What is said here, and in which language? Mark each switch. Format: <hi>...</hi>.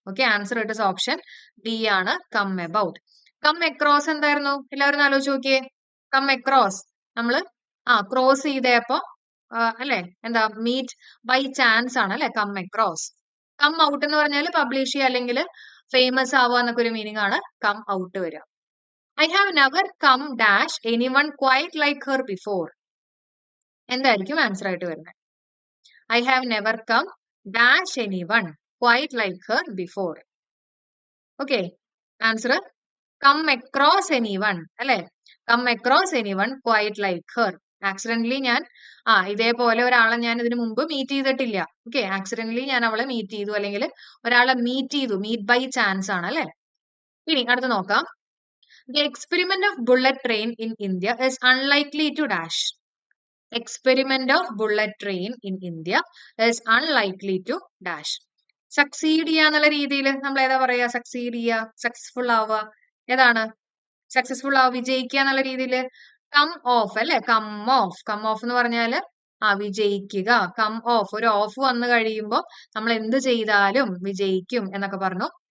<ml>Okay, answer</ml> <en>it is option D</en> <ml>ആണ്, come about. Come across എന്തായിരുന്നു? എല്ലാവരും ആലോചിച്ച് നോക്കിയേ. കം അക്രോസ് നമ്മള് ക്രോസ് ചെയ്തപ്പോ അല്ലെ, എന്താ, മീറ്റ് ബൈ ചാൻസ് ആണ് അല്ലെ, കം അക്രോസ്. കം ഔട്ട് എന്ന് പറഞ്ഞാൽ പബ്ലിഷ് ചെയ്യുക അല്ലെങ്കിൽ ഫേമസ് ആവുക എന്നൊക്കെ ഒരു മീനിങ് ആണ് കം ഔട്ട് വരിക.</ml> <en>I have never come dash anyone quite like her before.</en> <ml>എന്തായിരിക്കും ആൻസർ ആയിട്ട് വരുന്നത്?</ml> <en>I have never come dash anyone quite like her before. Okay, answer come across anyone അല്ലെ. come across anyone quite like her.</en> <ml>Accidentally ഞാൻ ഇതേപോലെ ഒരാളെ ഞാൻ ഇതിനു മുമ്പ് മീറ്റ് ചെയ്തിട്ടില്ല. ഓക്കെ, ആക്സിഡന്റലി ഞാൻ അവളെ മീറ്റ് ചെയ്തു അല്ലെങ്കിൽ ഒരാളെ മീറ്റ് ചെയ്തു, മീറ്റ് ബൈ ചാൻസ് ആണ് അല്ലെ. ഇനി അടുത്ത് നോക്കാം.</ml> <en>The experiment of bullet train in India is unlikely to dash. Experiment of bullet train in India is unlikely to dash.</en> <ml>Succeed ചെയ്യുക എന്നുള്ള രീതിയിൽ നമ്മൾ ഏതാ പറയാ? സക്സീഡ് ചെയ്യുക, സക്സസ്ഫുൾ ആവുക. ഏതാണ്? സക്സസ്ഫുൾ ആവുക, വിജയിക്കുക എന്നുള്ള രീതിയിൽ കം ഓഫ് അല്ലെ. കം ഓഫ് എന്ന് പറഞ്ഞാല് വിജയിക്കുക. കം ഓഫ്, ഒരു ഓഫ് വന്നു കഴിയുമ്പോൾ നമ്മൾ എന്ത് ചെയ്താലും വിജയിക്കും എന്നൊക്കെ പറഞ്ഞു.</ml>